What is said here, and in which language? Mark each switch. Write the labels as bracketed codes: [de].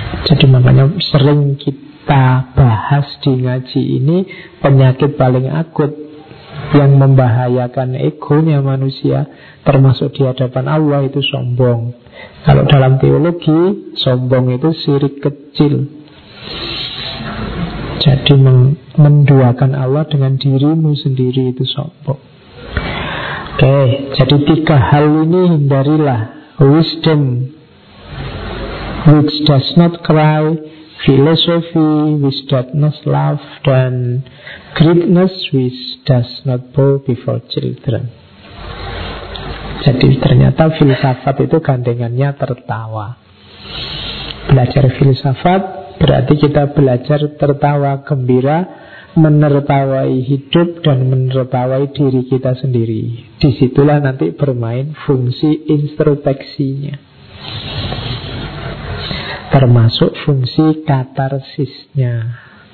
[id] Jadi makanya sering kita bahas di ngaji ini, penyakit paling akut yang membahayakan egonya manusia termasuk di hadapan Allah itu sombong. Kalau dalam teologi, sombong itu syirik kecil. Jadi menduakan Allah dengan dirimu sendiri itu sombong. Oke, jadi tiga hal ini hindarilah. [en] Wisdom which does not cry, philosophy which does not laugh, [id] dan [en] greatness which does not bow before children. [id] Jadi ternyata filsafat itu gandengannya tertawa. Belajar filsafat berarti kita belajar tertawa gembira, menertawai hidup dan menertawai diri kita sendiri. Disitulah nanti bermain fungsi introspeksinya, termasuk fungsi katarsisnya.